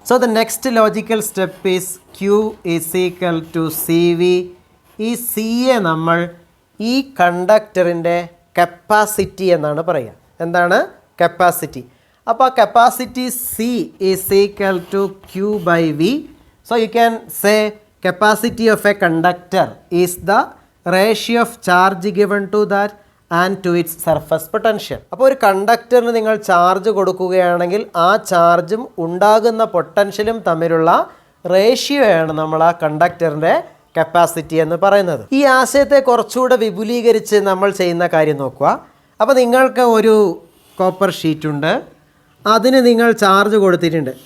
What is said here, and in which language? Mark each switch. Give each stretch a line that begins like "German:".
English: So the next logical step is Q is equal to CV.
Malayalam: ഈ സിയെ നമ്മൾ ഈ കണ്ടക്ടറിൻ്റെ കപ്പാസിറ്റി എന്നാണ് പറയുക. എന്താണ് കപ്പാസിറ്റി? അപ്പോൾ
English: Capacity C is equal to Q/V. So you can say capacity of a conductor is the ratio of charge given to that and to its surface potential.
Malayalam: അപ്പോൾ ഒരു കണ്ടക്ടറിന് നിങ്ങൾ ചാർജ് കൊടുക്കുകയാണെങ്കിൽ ആ ചാർജും ഉണ്ടാകുന്ന പൊട്ടൻഷ്യലും തമ്മിലുള്ള റേഷ്യോയാണ് നമ്മൾ ആ കണ്ടക്ടറിൻ്റെ കപ്പാസിറ്റി എന്ന് പറയുന്നത്. ഈ ആശയത്തെ കുറച്ചുകൂടെ വിപുലീകരിച്ച് നമ്മൾ ചെയ്യുന്ന കാര്യം നോക്കുക. അപ്പോൾ നിങ്ങൾക്ക് ഒരു കോപ്പർ ഷീറ്റ് ഉണ്ട്, അതിന് നിങ്ങൾ ചാർജ് കൊടുത്തിട്ടുണ്ട്.